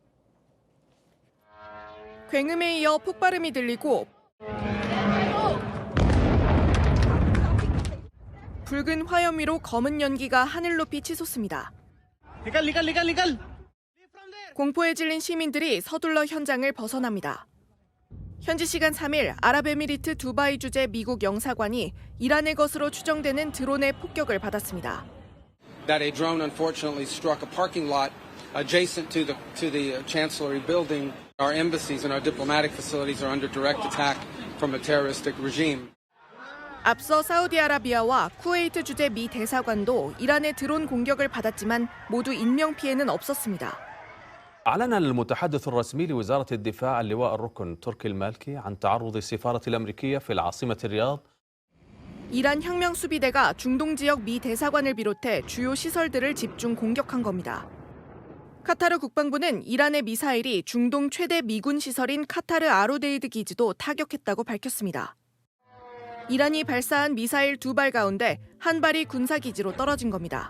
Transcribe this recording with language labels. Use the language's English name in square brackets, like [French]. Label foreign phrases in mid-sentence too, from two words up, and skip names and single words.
[Korean] 굉음에 이어 폭발음이 들리고 붉은 화염 위로 검은 연기가 하늘 높이 치솟습니다. 공포에 질린 시민들이 서둘러 현장을 벗어납니다. 현지 시간 3일 아랍에미리트 두바이 주재 미국 영사관이 이란의 것으로 추정되는 드론의 폭격을 받았습니다. [English] That a drone unfortunately struck a parking lot adjacent to the Chancellery building. Our embassies and our diplomatic facilities are under direct attack from a terroristic regime. [Korean] 앞서 사우디아라비아와 쿠웨이트 주재 미 대사관도 이란의 드론 공격을 받았지만 모두 인명 피해는 없었습니다. [Arabic] أعلن المتحدث الرسمي لوزارة الدفاع اللواء الركن تركي المالكي عن تعرض السفارة الأمريكية في العاصمة الرياض. [Korean] 이란 혁명 수비대가 중동 지역 미 대사관을 비롯해 주요 시설들을 집중 공격한 겁니다. 카타르 국방부는 이란의 미사일이 중동 최대 미군 시설인 카타르 아로데이드 기지도 타격했다고 밝혔습니다. 이란이 발사한 미사일 2발 가운데 한 발이 군사기지로 떨어진 겁니다.